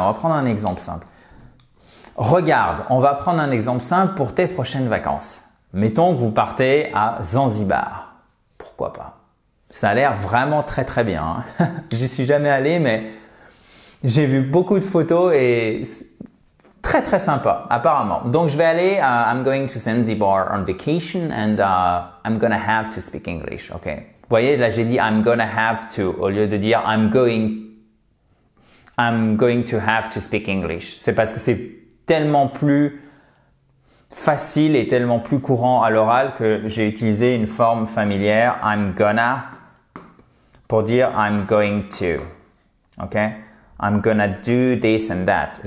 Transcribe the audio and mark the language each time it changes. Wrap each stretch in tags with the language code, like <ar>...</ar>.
<fr>On va prendre un exemple simple. Regarde, on va prendre un exemple simple pour tes prochaines vacances. Mettons que vous partez à Zanzibar. Pourquoi pas? Ça a l'air vraiment très très bien. Hein. J'y suis jamais allé, mais j'ai vu beaucoup de photos et très très sympa, apparemment. Donc je vais aller,</fr> <en>I'm going to Zanzibar on vacation and I'm gonna have to speak English.</en> <fr>Ok. Vous voyez, là j'ai dit</fr> <en>I'm gonna have to</en> <fr>au lieu de dire</fr> <en>I'm going to have to speak English.</en> <fr>C'est parce que c'est tellement plus facile et tellement plus courant à l'oral que j'ai utilisé une forme familière,</fr> <en>I'm gonna,</en> <fr>pour dire</fr> <en>I'm going to. Ok? I'm gonna do this and that.</en>